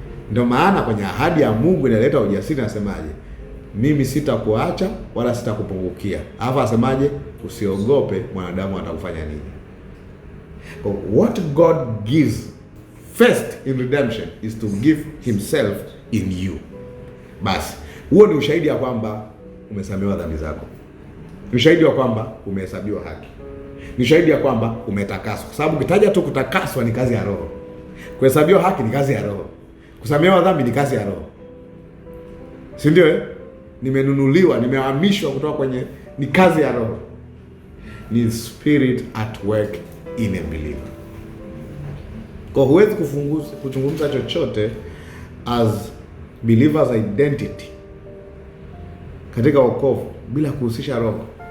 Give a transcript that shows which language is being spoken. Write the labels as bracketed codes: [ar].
[sw] Ndio maana kwenye ahadi ya Mungu inaleta ujasiri, nasemaje? Mimi sitakuacha wala sitakupungukia. Hapa asemaje? Usiogope mwanadamu atakufanya nini. [en] So what God gives first in redemption is to give himself in you. [sw] Basi, huo ni ushahidi ya kwamba umesamehewa dhambi zako. Ni ushahidi wa kwamba umehesabiwa haki. Ni ushahidi ya kwamba umetakaswa. Kwa sababu ukitaja tu kutakaswa ni kazi ya roho. Kuhesabiwa haki ni kazi ya roho. Kusamehewa dhambi ni kazi ya roho. Si ndio? Nimenunuliwa, nimehamishwa kutoka kwenye, ni kazi ya roho. [en] Ni spirit at work in a believer. [sw] Kwa huwezi kuzungumza chochote [en] as believer's identity [sw] katika wokovu bila kuhusisha roho.